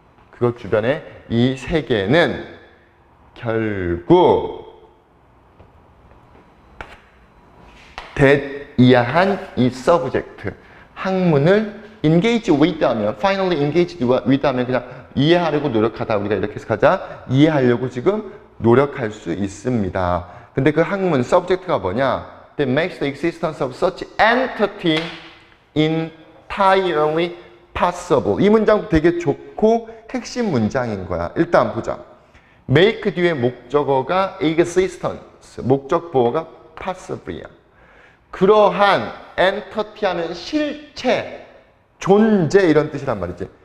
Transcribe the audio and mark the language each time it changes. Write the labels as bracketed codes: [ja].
[ko] 그것 주변에 이 세계는 결국 대이하한 이 서브젝트 학문을 [en] engage with [ko] 하면 [en] finally engaged with [ko] 하면 그냥 이해하려고 노력하다 우리가 이렇게 해석하자 이해하려고 지금 노력할 수 있습니다. 근데 그 학문 subject가 뭐냐? [en] That makes the existence of such entity entirely possible. [ko] 이 문장 되게 좋고 핵심 문장인 거야. 일단 보자. make 뒤에 목적어가 existence, 목적보어가 possible이야. 그러한 entity 하면 실체, 존재 이런 뜻이란 말이지.